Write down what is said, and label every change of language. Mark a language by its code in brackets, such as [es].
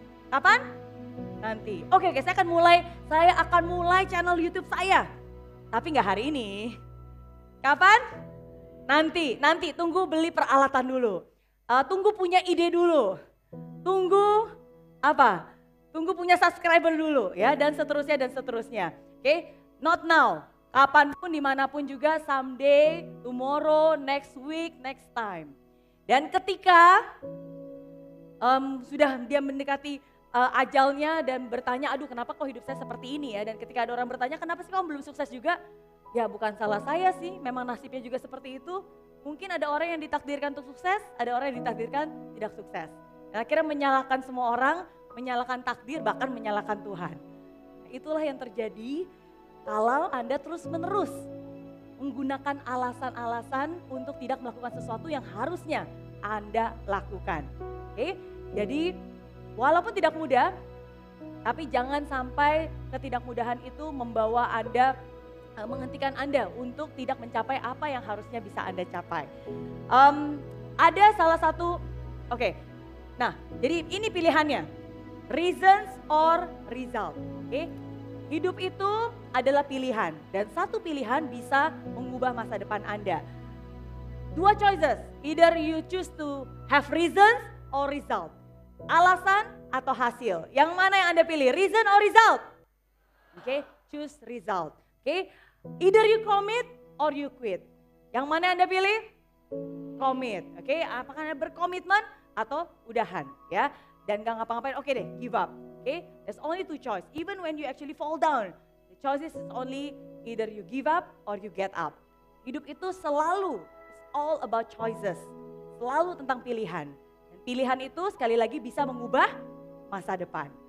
[id] Kapan? Nanti. Oke, saya akan mulai channel YouTube saya, tapi nggak hari ini. Kapan? Nanti. Tunggu beli peralatan dulu. Tunggu punya ide dulu. Tunggu apa? Tunggu punya subscriber dulu ya, dan seterusnya. [en] Oke, not now. [id] Kapanpun, dimanapun juga, [en] someday, tomorrow, next week, next time. [id] Dan ketika sudah dia mendekati ajalnya dan bertanya, aduh kenapa kok hidup saya seperti ini ya. Dan ketika ada orang bertanya, kenapa sih kamu belum sukses juga? Ya bukan salah saya sih, memang nasibnya juga seperti itu. Mungkin ada orang yang ditakdirkan untuk sukses, ada orang yang ditakdirkan tidak sukses. Dan akhirnya menyalahkan semua orang, menyalahkan takdir, bahkan menyalahkan Tuhan. Nah, itulah yang terjadi kalau Anda terus-menerus menggunakan alasan-alasan untuk tidak melakukan sesuatu yang harusnya Anda lakukan. Oke, jadi walaupun tidak mudah, tapi jangan sampai ketidakmudahan itu membawa Anda, menghentikan Anda untuk tidak mencapai apa yang harusnya bisa Anda capai. Ada salah satu, nah jadi ini pilihannya, [en] reasons or result. [id] Oke, hidup itu adalah pilihan dan satu pilihan bisa mengubah masa depan Anda. [en] 2 choices, either you choose to have reasons or result. [id] Alasan atau hasil, yang mana yang Anda pilih, [en] reason or result? Oke, choose result. Oke, either you commit or you quit. [id] Yang mana Anda pilih? Commit. Oke, apakah Anda berkomitmen atau udahan ya? Dan gak ngapa-ngapain, oke deh, [en] give up. Oke, there's only 2 choice. Even when you actually fall down, the choices is only either you give up or you get up. [id] Hidup itu selalu, [en] it's all about choices. [id] Selalu tentang pilihan. Dan pilihan itu sekali lagi bisa mengubah masa depan.